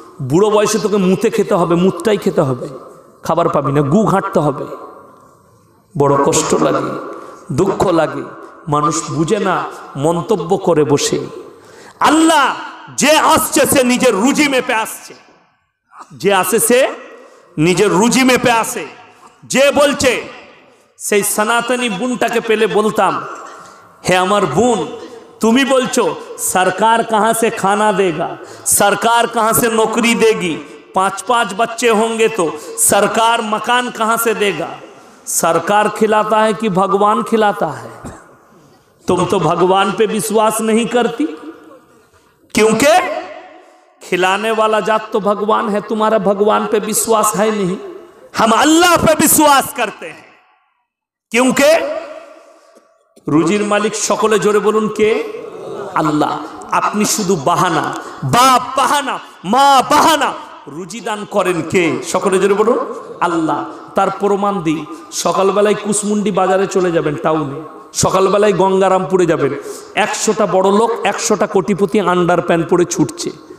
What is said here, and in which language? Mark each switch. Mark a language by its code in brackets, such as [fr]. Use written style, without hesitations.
[bn] বুড়ো বয়সে তোকে মুতে খেতে হবে, মুতটাই খেতে হবে, খাবার পাবি না, গু ঘাঁটতে হবে। বড় কষ্ট লাগে, দুঃখ লাগে, মানুষ বুঝে না, মন্তব্য করে বসে। আল্লাহ যে আসছে সে নিজের রুজি মেপে আসছে, যে আসে সে নিজের রুজি মেপে আসে। যে বলছে, সেই সনাতনী বোনটাকে পেলে বলতাম, হে আমার বোন, তুমি বলছো [hi] सरकार कहाँ से खाना देगा, सरकार कहाँ से नौकरी देगी, 5-5 बच्चे होंगे तो सरकार मकान कहाँ से देगा? सरकार खिलाता है कि भगवान खिलाता है? तुम तो भगवान पे विश्वास नहीं करती, क्योंकि खिलाने वाला जात तो भगवान है, तुम्हारा भगवान पे विश्वास है नहीं। हम अल्लाह पे विश्वास करते हैं, क्योंकि [bn] রুজির মালিক সকলে জোরে বলুন কে? আল্লাহ। আপনি শুধু বাহানা, বাপ বাহানা, মা বাহানা, রুজি দান করেন কে? সকলে জোরে বলুন আল্লাহ। তার প্রমাণ দিই, সকালবেলায় কুসমুন্ডি বাজারে চলে যাবেন, টাউনে সকালবেলায় গঙ্গারামপুরে যাবেন, 100টা বড় লোক 100টা কোটিপতি আন্ডার প্যান্ট পরে ছুটছে।